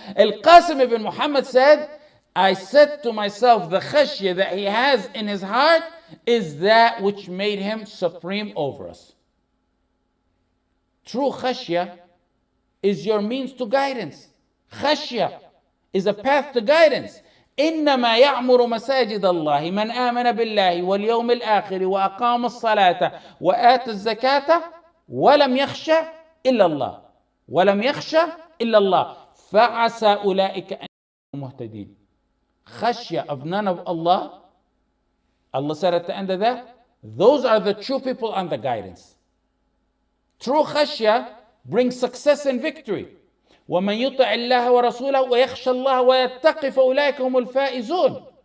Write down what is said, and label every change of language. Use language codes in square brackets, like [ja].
[en] Al-Qasim ibn Muhammad said, I said to myself, the khashya that he has in his heart is that which made him supreme over us. True khashya is your means to guidance. Khashya is a path to guidance. [ar] إنما يعمر مساجد الله من آمن بالله واليوم الآخر وأقام الصلاة وآتى الزكاة ولم يخشى إلا الله ولم يخشى إلا الله فعسى أولئك أن يكونوا مهتدين. [en] Khashya of none of Allah, Allah said at the end of that, those are the true people on the guidance. True khashya brings success and victory. [ar] وَمَنْ يُطِعِ اللَّهَ وَرَسُولَهُ وَيَخْشَى اللَّهَ وَيَتَّقِ فَأُولَٰئِكَ هُمُ الْفَائِزُونَ.